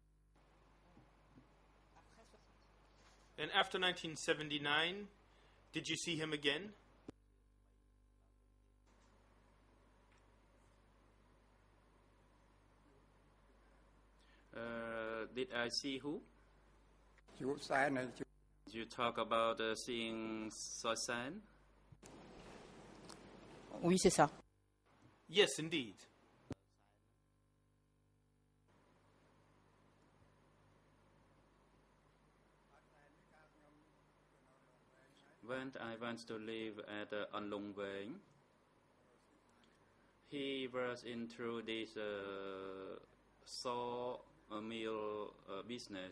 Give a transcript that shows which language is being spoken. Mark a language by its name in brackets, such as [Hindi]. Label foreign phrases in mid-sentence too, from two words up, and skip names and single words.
[English] And after 1979, did you see him again? Did I see who? [Khmer] ជួបសែនហើយជួប [English] You talk about seeing Soisan? [French] oui, c'est ça. [English] Yes, indeed. When I went to live at Anlong Veng, he was into this sawmill business.